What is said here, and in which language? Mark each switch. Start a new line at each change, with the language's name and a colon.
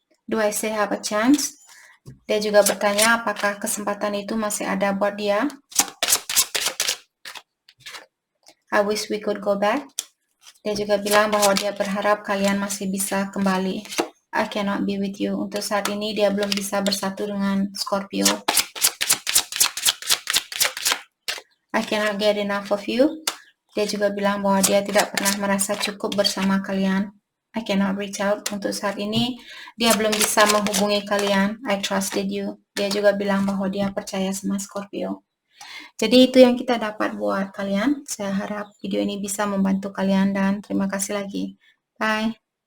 English: Do I say have a chance?
Indonesian: Dia juga bertanya apakah kesempatan itu masih ada buat dia.
English: I wish we could go back.
Indonesian: Dia juga bilang bahwa dia berharap kalian masih bisa kembali.
English: I cannot be with you.
Indonesian: Untuk saat ini dia belum bisa bersatu dengan Scorpio.
English: I cannot get enough of you.
Indonesian: Dia juga bilang bahwa dia tidak pernah merasa cukup bersama kalian.
English: I cannot reach out.
Indonesian: Untuk saat ini dia belum bisa menghubungi kalian.
English: I trusted you.
Indonesian: Dia juga bilang bahwa dia percaya sama Scorpio. Jadi itu yang kita dapat buat kalian. Saya harap video ini bisa membantu kalian dan terima kasih lagi. Bye.